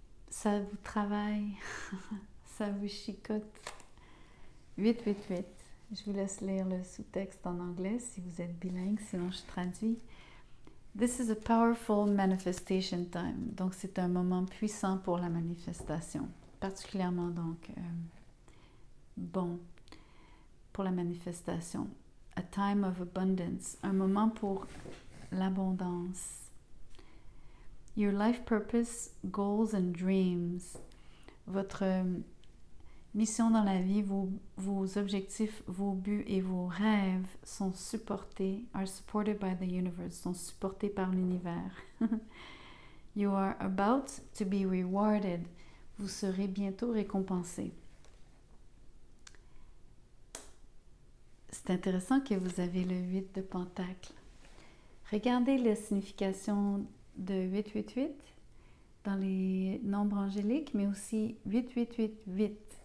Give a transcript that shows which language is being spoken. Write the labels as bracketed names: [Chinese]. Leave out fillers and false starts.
[French] Ça vous travaille, ça vous chicote. 888. Je vous laisse lire le sous-texte en anglais si vous êtes bilingue, sinon je traduis. [English] This is a powerful manifestation time. [French] Donc, c'est un moment puissant pour la manifestation. Particulièrement, donc, bon pour la manifestation. [English] A time of abundance. [French] Un moment pour l'abondance. [English] Your life purpose, goals and dreams. [French] Votre mission dans la vie, vos objectifs, vos buts et vos rêves sont supportés, [English] are supported by the universe, [French] sont supportés par l'univers. [English] You are about to be rewarded. [French] Vous serez bientôt récompensé. C'est intéressant que vous avez le 8 de Pentacle. Regardez la signification de 888 dans les nombres angéliques, mais aussi 8888.